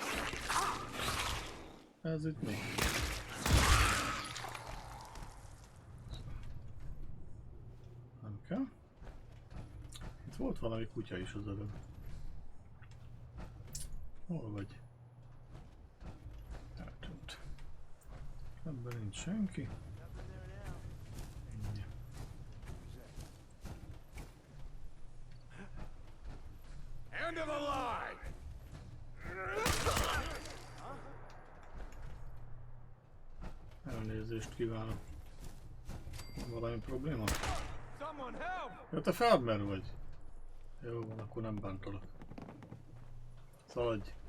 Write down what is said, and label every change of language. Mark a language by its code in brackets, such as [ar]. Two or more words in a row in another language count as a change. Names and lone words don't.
[hu] Ez itt mi? Nem kell. Itt volt valami kutya is az előbb. Hol vagy? Eltűnt. Ebben nincs senki. [en] End of the line! [hu] Elnézést kívánok. Van valami probléma? Ja, te Farmer vagy. Jó van, akkor nem bántalak. Szaladj.